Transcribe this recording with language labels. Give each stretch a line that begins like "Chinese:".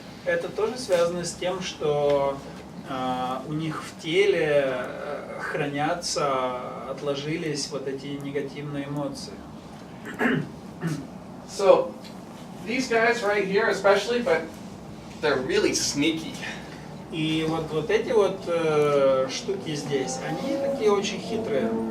Russian: Это тоже связано с тем, что у них в теле хранятся, отложились вот эти негативные эмоции.
English: So these guys right here especially, but they're really sneaky.
Russian: И вот эти вот штуки здесь, они такие очень хитрые.